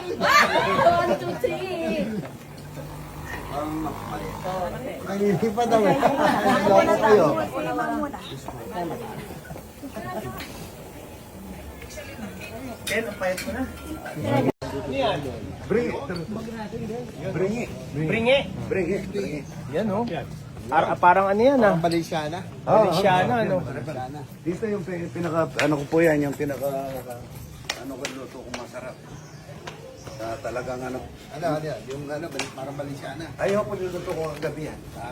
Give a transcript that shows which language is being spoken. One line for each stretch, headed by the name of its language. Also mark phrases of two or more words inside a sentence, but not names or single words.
Filipino: 1, 2, 3. Nanginip pa daw eh. Loko kayo. Ken, ang payat ko na. Yan.
English: Bring it. Bring it. Bringe. Bring it. Bring it.
Filipino: Yan oh. Parang ano yan ah. Ang Balenciana. Valenciana ano. Dito yung pinaka, ano ko po yan, yung pinaka, ano ko luto kong masarap. Talagang ano. Ano yan? Yung ano, parang Balenciana. Ayaw ko niluto ko ang gabi yan.